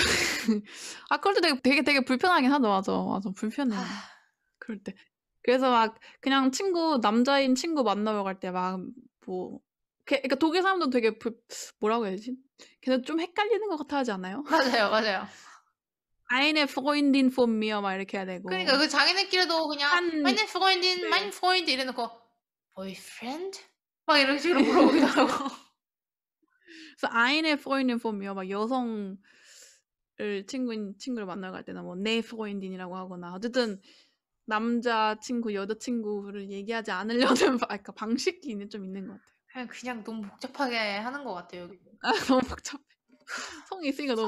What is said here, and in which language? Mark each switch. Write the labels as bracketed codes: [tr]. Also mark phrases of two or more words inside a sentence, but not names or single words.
[ko] 아, 그럴 때 되게 불편하긴 하죠. 맞아. 맞아. 불편해. 하, 그럴 때. 그래서 막 그냥 남자인 친구 만나러 갈 때 막 뭐, 그러니까 독일 사람도 되게 뭐라고 해야 되지? 그래서 좀 헷갈리는 것 같아 하지 않아요? 맞아요, 맞아요. [de] Eine Freundin von mir [ko] 막 이렇게 해야 되고. 그러니까 그 자기네끼리도 그냥 한, [de] meine Freundin, mein [ko] 네. Freund 이래놓고 boyfriend? 막 이런 식으로 물어보기도 하고. 그래서 [de] eine Freundin von mir [ko] 막 여성을 친구를 만나러 갈 때는 뭐 내 Freundin이라고 하거나 어쨌든 남자 친구, 여자 친구를 얘기하지 않으려는 그러니까 방식이 좀 있는 것 같아요. 그냥 너무 복잡하게 하는 것 같아요, 여기. 아, 너무 복잡해. 성이 있으니까 너무